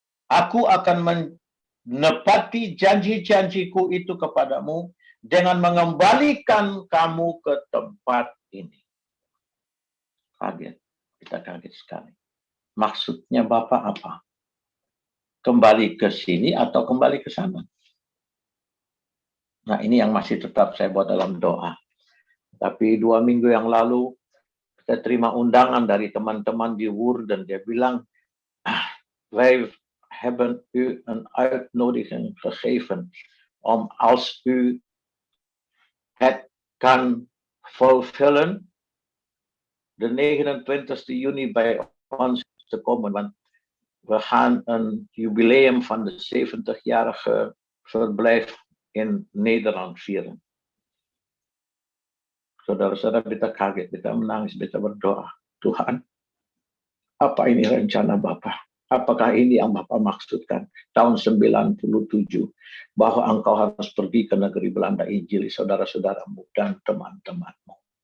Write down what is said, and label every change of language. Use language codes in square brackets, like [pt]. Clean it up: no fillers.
[id] Aku akan menepati janji-janjiku itu kepadamu dengan mengembalikan kamu ke tempat ini. Kaget, kita kaget sekali. Maksudnya Bapak apa? Kembali ke sini atau kembali ke sana? Nah, ini yang masih tetap saya buat dalam doa. Tapi 2 minggu yang lalu, kita terima undangan dari teman-teman di WUR dan dia bilang, [nl] wij hebben u een uitnodiging gegeven om als u het kan vervullen, de 29 juni bij ons te komen. Want we gaan een jubileum van de 70-jarige verblijf in Nederland vieren. [id] Saudara-saudara, kita kaget, kita menangis, kita berdoa. Tuhan, apa ini rencana Bapa? Apakah ini yang Bapa maksudkan? Tahun 97, bahwa engkau harus pergi ke negeri Belanda, injili saudara-saudaramu dan teman-temanmu.